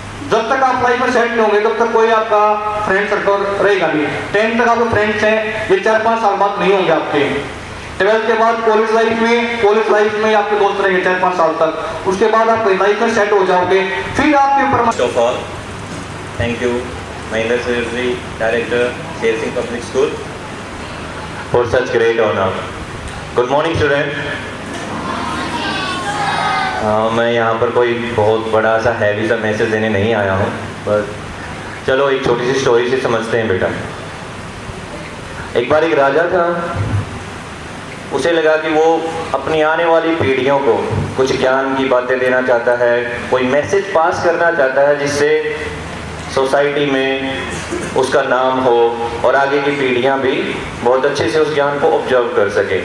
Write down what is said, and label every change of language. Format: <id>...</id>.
<hi>जब तक आप लाइफ में सेट नहीं होंगे तब तक कोई आपका फ्रेंड सर्कल रहेगा नहीं। 10th तक आपके फ्रेंड्स हैं, ये 4-5 साल बाद नहीं होंगे आपके। 12th के बाद कॉलेज लाइफ में आपके दोस्त रहेंगे 4-5 साल तक। उसके बाद आप लाइफ में सेट हो जाओगे, फिर आपके ऊपर।</hi> <en>First of all, thank you, Mahendra Sirji, Director, Sher Singh Public School, for such great honor. Good morning, students.</en> <hi>मैं यहाँ पर कोई बहुत बड़ा सा हैवी सा मैसेज देने नहीं आया हूँ, बस चलो एक छोटी सी स्टोरी से समझते हैं बेटा। एक बार एक राजा था, उसे लगा कि वो अपनी आने वाली पीढ़ियों को कुछ ज्ञान की बातें देना चाहता है, कोई मैसेज पास करना चाहता है जिससे सोसाइटी में उसका नाम हो और आगे की पीढ़ियां भी बहुत अच्छे से उस ज्ञान को ऑब्जर्व कर सके।</hi>